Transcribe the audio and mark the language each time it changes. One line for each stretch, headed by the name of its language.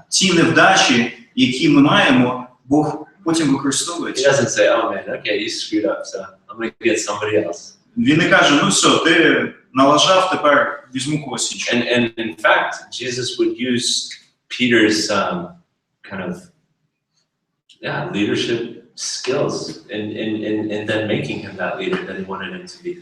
Ukrainian: Ці невдачі, які ми маємо, Бог потім використовує.
English: He doesn't say, "Oh man, okay, you screwed up, so I'm going to get somebody else."
Ukrainian: Він не каже, ну все, ти налажав, тепер візьму когось іншого.
English: And in fact, Jesus would use Peter's kind of leadership skills in then making him that leader that he wanted him to be.